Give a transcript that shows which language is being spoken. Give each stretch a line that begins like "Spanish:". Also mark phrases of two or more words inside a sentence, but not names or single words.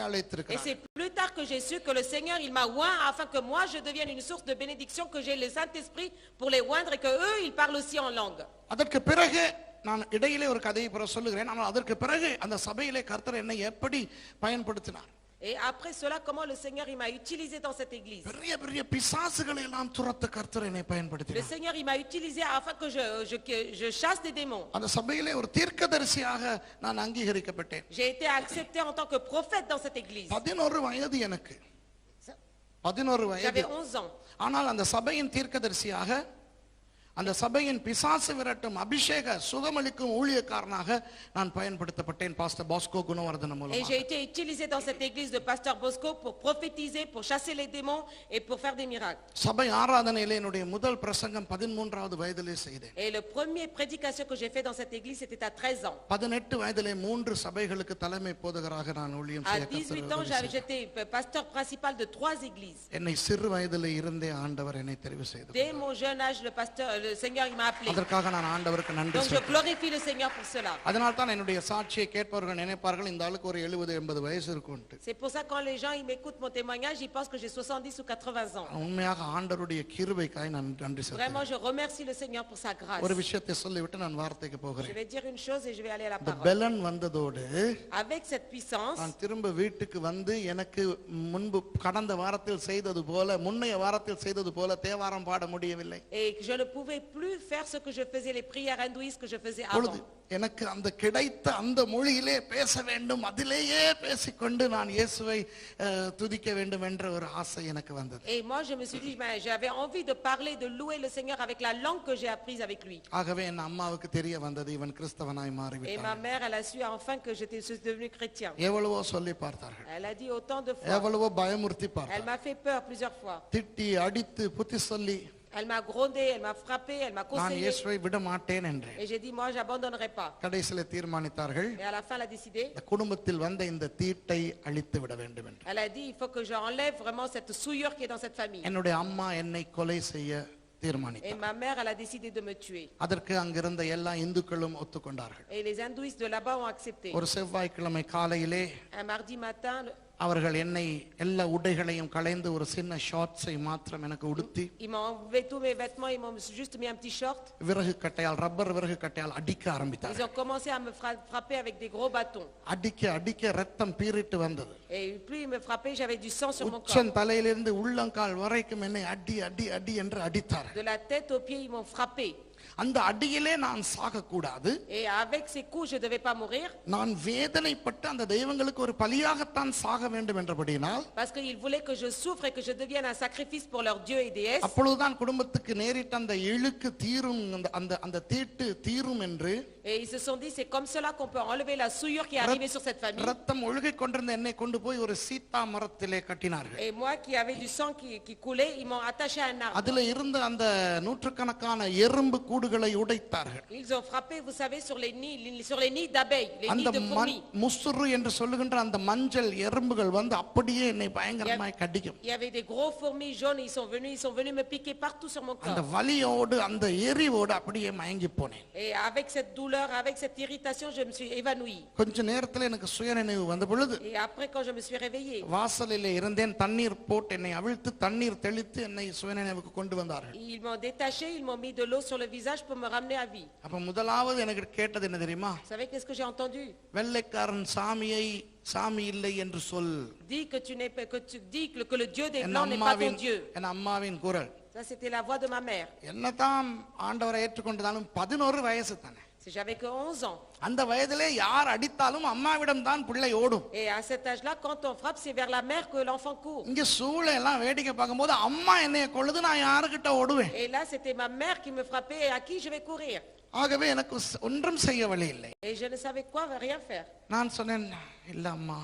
French: Et
Tamil: அழைத்திருக்கிறார்.
French: c'est plus tard que j'ai su que le Seigneur, il m'a oint afin que moi, je devienne une source de bénédiction, que j'ai le Saint-Esprit pour les oindre et que eux, ils parlent aussi en langue.
Tamil: அதற்கு பிறகு நான் இடையிலே ஒரு கதையை பிற சொல்லுகிறேன். ஆனால் அதற்கு பிறகு அந்த சபையிலே கர்த்தர் என்னை எப்படி பயன்படுத்தினார்.
French: Et après cela, comment le Seigneur, il m'a utilisé dans cette église.
Tamil: பெரிய பெரிய பிசாசுகளை எல்லாம் துரத்த கர்த்தர் என்னை
French: Le
Tamil: பயன்படுத்தினார்.
French: Seigneur, il m'a utilisé afin que je chasse des démons.
Tamil: அந்த சபையிலே ஒரு தீர்க்கதரிசியாக நான் அங்கீகரிக்கப்பட்டேன்.
French: J'ai été accepté en tant que prophète dans cette église.
Tamil: 11 வயது எனக்கு. 11 வயது.
French: J'avais 11 ans.
Tamil: ஆனால் அந்த சபையின் தீர்க்கதரிசியாக, அந்த சபையின் பிசாசு விரட்டும் அபிஷேக சுகமளிக்கும் ஊழியக்காரனாக நான் பயன்படுத்தப்பட்டேன் பாஸ்டர் பாஸ்கோ குணவர்தன
French: Et j'ai été utilisé dans cette église de pasteur Bosco pour prophétiser, pour chasser les démons et pour faire des miracles.
Tamil: சபை ஆராதனையிலே என்னுடைய முதல் பிரசங்கம் 13வது வயதிலே செய்தேன்.
French: Et le premier prédication que j'ai fait dans cette église, c'était à 13 ans.
Tamil: 18 வயதிலே 3 சபைகளுக்கு தலைமை போதகராக நான் ஊழியம்
French: À
Tamil: செய்ய
French: 18 ans, j'étais pasteur principal de 3 églises.
Tamil: என்னை சிறு வயதிலே இருந்தே ஆண்டவர் என்னை தெரிவு செய்தார்.
French: Dès mon jeune âge, le Seigneur, il m'a appelé.
Tamil: அதற்காக நான் ஆண்டவருக்கு நன்றி
French: Donc je
Tamil: சொல்றேன்.
French: glorifie le Seigneur pour cela.
Tamil: அதனால தான் என்னுடைய சாட்சியை கேட்பவர்கள் நினைப்பார்கள் இந்த ஆளுக்கு ஒரு 70-80 வயசு இருக்கும்னு.
French: C'est pour ça que quand les gens ils m'écoutent mon témoignage, ils pensent que j'ai 70 ou 80 ans.
Tamil: உண்மையாக ஆண்டவருடைய கிருபைக்காய் நான் நன்றி சொல்றேன்.
French: Vraiment, je remercie le Seigneur pour sa grâce.
Tamil: ஒரு விஷயத்தை சொல்லிவிட்டு நான் வார்த்தைக்கு
French: Je
Tamil: போகிறேன்.
French: vais dire une chose et je vais aller à la
Tamil: இந்த
French: parole.
Tamil: பெலன் வந்ததோடு
French: Avec cette puissance,
Tamil: நான் திரும்ப வீட்டுக்கு வந்து எனக்கு முன்பு கடந்த வாரத்தில் செய்தது போல, முன்னைய வாரத்தில் செய்தது போல தேவாரம் பாட முடியவில்லை.
French: et je ne pouvais plus faire ce que je faisais, les prières hindouistes que je faisais
Tamil: பொழுது
French: avant.
Tamil: எனக்கு அந்த கிடைத்த அந்த மொழியிலே பேச வேண்டும், அதிலேயே பேசிக்கொண்டு நான் இயேசுவை துதிக்க வேண்டும் என்ற ஒரு ஆசை எனக்கு வந்தது.
French: Et moi je me suis dit, j'avais envie de parler, de louer le Seigneur avec la langue que j'ai apprise avec lui.
Tamil: ஆகவே என் அம்மாவுக்கு தெரிய வந்தது இவன் கிறிஸ்தவனாய்
French: Et ma
Tamil: மாறிவிட்டான்.
French: mère, elle a su enfin que je suis devenu chrétien.
Tamil: எவ்வளவோ சொல்லி பார்த்தார்கள்,
French: Elle a dit autant de fois.
Tamil: எவ்வளவோ பயமுறுத்தி
French: Elle
Tamil: பார்த்தார்கள்,
French: m'a fait peur plusieurs fois.
Tamil: திட்டி அடித்து புத்தி சொல்லி
French: Elle m'a grondé, elle m'a frappé, elle m'a
Tamil: நான்
French: conseillé.
Tamil: இயேசுவை விட மாட்டேன் என்றேன்.
French: Et j'ai dit, moi, j'abandonnerai pas.
Tamil: கடைசியில தீர்மானித்தார்கள்,
French: Et à la fin, elle a décidé.
Tamil: இந்த குடும்பத்தில் வந்த இந்த தீட்டை அழித்து விட வேண்டும் என்று.
French: Elle a dit, il faut que j'enlève vraiment cette souillure qui est dans cette famille.
Tamil: என்னுடைய அம்மா என்னை கொலை செய்ய
French: Et
Tamil: தீர்மானித்தார்.
French: ma mère, elle a décidé de me tuer.
Tamil: அதற்கு அங்கிருந்த எல்லா இந்துக்களும் ஒத்துக்கொண்டார்கள்.
French: Et les hindouistes de là-bas ont accepté.
Tamil: ஒரு செவ்வாய்க்கிழமை காலையிலே
French: Un mardi matin,
Tamil: அவர்கள் என்னை எல்லா உடைகளையும் களைந்து ஒரு சின்ன ஷார்ட்ஸை மாத்திரம் எனக்கு உடுத்தி
French: Ils m'ont enlevé tous mes vêtements, ils m'ont juste mis un petit short.
Tamil: விறகு கட்டையால் ரப்பர் விறகு கட்டையால் அடிக்க
French: Ils
Tamil: ஆரம்பித்தார்கள்.
French: ont commencé à me frapper avec des gros bâtons.
Tamil: அடிக்க அடிக்க ரத்தம் பீறிட்டு வந்தது.
French: Et plus ils me frappaient, j'avais du sang sur mon corps.
Tamil: உச்சன் தலையிலிருந்து உள்ளங்கால் வரைக்கும் என்னை அடி அடி அடி என்று அடித்தார்கள்.
French: De la tête aux pieds, ils m'ont frappé.
Tamil: அந்த அடியிலே நான் சாகக்கூடாது.
French: Et avec ces coups, je ne devais pas mourir.
Tamil: நான் வேதனைப்பட்டு அந்த தெய்வங்களுக்கு ஒரு பலியாகத்தான் சாக வேண்டும் என்றபடினால்
French: Parce qu'ils voulaient que je souffre et que je devienne un sacrifice pour leurs dieux et déesses.
Tamil: அப்பொழுதுதான் குடும்பத்துக்கு நேரிட்ட அந்த இழுக்கு தீரும் அந்த அந்த தீட்டு தீரும் என்று
French: Et ils se sont dit, c'est comme cela qu'on peut enlever la souillure qui est arrivée sur cette famille.
Tamil: ரத்தம் ஒழுகிக் கொண்டிருந்த என்னை கொண்டு போய் ஒரு சீத்தா மரத்திலே கட்டினார்கள்.
French: Et moi qui avais du sang qui coulait, ils m'ont attaché à un arbre.
Tamil: அதுல இருந்த அந்த நூற்றுக்கணக்கான எறும்பு கூடுகளை உடைத்தார்கள்.
French: Ils ont frappé, vous savez, sur les nids d'abeilles, les nids
Tamil: அந்த
French: de fourmis.
Tamil: முசுறு என்று சொல்லுகின்ற அந்த மஞ்சள் எறும்புகள் வந்து அப்படியே என்னை பயங்கரமாய் கடிக்கும்.
French: Il y avait des gros fourmis jaunes, ils sont venus me piquer partout sur mon
Tamil: அந்த
French: corps.
Tamil: வலியோடு அந்த எரிவோடு அப்படியே மயங்கி போனேன்.
French: Et avec cette douleur, avec cette irritation, je me suis évanouie.
Tamil: கொஞ்ச நேரத்துல எனக்கு சுயநினைவு வந்த பொழுது
French: Et après, quand je me suis réveillée,
Tamil: வாசலிலே இருந்தேன். தண்ணீர் போட்டு என்னை அவிழ்த்து தண்ணீர் தெளித்து என்னை சுயநினைவுக்கு கொண்டு வந்தார்கள்.
French: ils m'ont détaché, ils m'ont mis de l'eau sur le visage pour me ramener à vie.
Tamil: அப்ப முதலாவது எனக்கு கேட்டது என்ன தெரியுமா?
French: Vous savez qu'est-ce que j'ai entendu?
Tamil: வெள்ளைக்காரன் சாமியை சாமி இல்லை என்று சொல்.
French: Dis que tu n'es pas, que tu dis que le Dieu des
Tamil: என்
French: Blancs n'est pas ton
Tamil: அம்மாவின்
French: Dieu.
Tamil: என் அம்மாவின் குரல்.
French: Ça, c'était la voix de ma mère.
Tamil: என்னதான் ஆண்டவரை ஏற்றுக்கொண்டதாலும் 11 வயசு தானே.
French: Si j'avais que 11 ans.
Tamil: அந்த வயதிலே யார் அடித்தாலும் அம்மாவிடம் தான் பிள்ளை ஓடும்.
French: Et à cet âge-là, quand on frappe, c'est vers la mère que l'enfant court.
Tamil: இங்க சூளை எல்லாம் வேடிக்கை பார்க்கும்போது அம்மா என்னைய கொள்ளுது, நான் யாருக்கிட்ட ஓடுவேன்?
French: Et là, c'était ma mère qui me frappait et à qui je vais courir.
Tamil: ஆகவே எனக்கு ஒன்றும் செய்ய வழி இல்லை.
French: Et je ne savais quoi, rien faire.
Tamil: நான் சொன்னேன், இல்ல அம்மா,